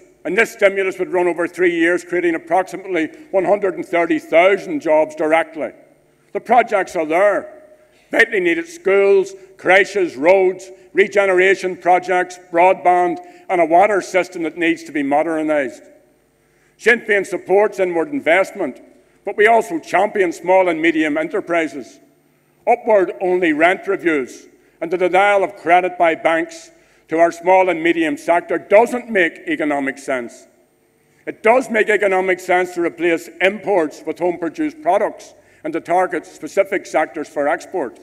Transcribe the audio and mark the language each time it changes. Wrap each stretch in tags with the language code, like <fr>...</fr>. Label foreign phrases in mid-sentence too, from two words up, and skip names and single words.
<en>And this stimulus would run over 3 years, creating approximately 130,000 jobs directly. The projects are there. Vitally needed schools, creches, roads, regeneration projects, broadband, and a water system that needs to be modernised. Sinn Féin supports inward investment, but we also champion small and medium enterprises. Upward-only rent reviews and the denial of credit by banks to our small and medium sector doesn't make economic sense. It does make economic sense to replace imports with home-produced products and to target specific sectors for export.</en>